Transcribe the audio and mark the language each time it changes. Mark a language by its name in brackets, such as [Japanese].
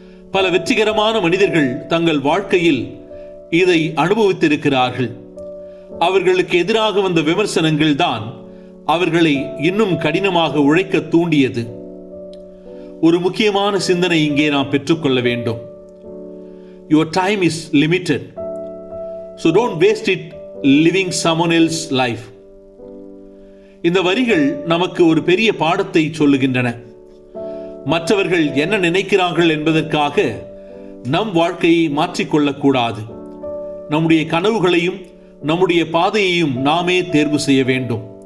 [Tamil] பல வெற்றிகரமான மனிதர்கள் தங்கள் வாழ்க்கையில் இதை அனுபவித்திருக்கிறார்கள். அவர்களுக்கு எதிராக வந்த விமர்சனங்கள் தான் அவர்களை இன்னும் கடினமாக உழைக்க தூண்டியது. ஒரு முக்கியமான சிந்தனை இங்கே நாம் பெற்றுக்கொள்ள வேண்டும். [English] Your time is limited, so don't waste it living someone else's life. [Tamil] இந்த வரிகள் நமக்கு ஒரு பெரிய பாடத்தை சொல்லுகின்றன. மற்றவர்கள் என்ன நினைக்கிறார்கள் என்பதற்காக நம் வாழ்க்கையை மாற்றிக்கொள்ளக்கூடாது. நம்முடைய கனவுகளையும் நம்முடைய பாதையையும் நாமே தேர்வு செய்ய வேண்டும்.